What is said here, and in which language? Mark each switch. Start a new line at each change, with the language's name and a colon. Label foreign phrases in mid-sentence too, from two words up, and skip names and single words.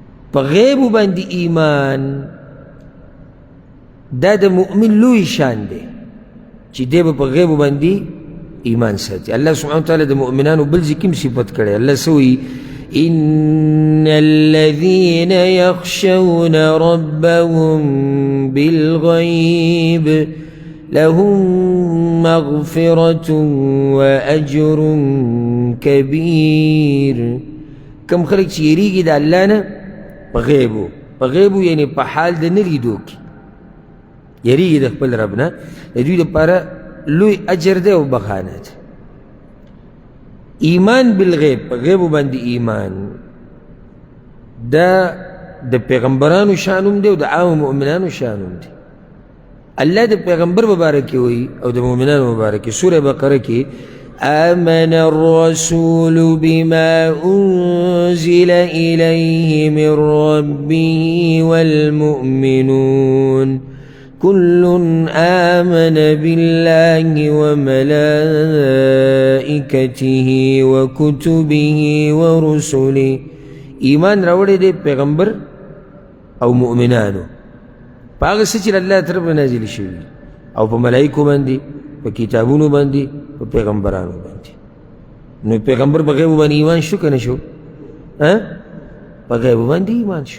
Pashto: په غیبو باندې ایمان دا د مؤمن لوی شان دی چې دی به په غیبو باندې ایمان ساتي. الله سبحانه وتعالی د مؤمنانو بل ځای کې هم صفت کړی. الله څه وایي؟
Arabic: إن الذين يخشون ربهم بالغيب لهم مغفرة وأجر كبير.
Pashto: کم خلق چې یریږي د الله نه په غیبو، په غیبو یعنی په حال د نه لیدو کې یریږي د خپل رب نه، د دوی لپاره لوی اجر دی او بخانه ده.
Arabic: ایمان بالغیب،
Pashto: په غیبو باندې ایمان، دا د پیغمبرانو شانوم دی او د عام مؤمنانو شانوم دی. الله د پیغمبر مبارک وی او د مؤمنانو مبارک سوره بقره کې
Arabic: آمن الرسول بما أنزل إليه من ربه والمؤمنون كل آمن بالله وملائكته وكتبه ورسله.
Pashto: ایمان راوړی دی پیغمبر او مؤمنانو په هغه څه چې الله طرف نه نازل شوي او په ملایکو باندې، په کتابونو باندې، په پیغمبرانو باندې. نو پیغمبر په غیبو باندې ایمان شو که نه شو؟ په غیبو باندې ایمان شو.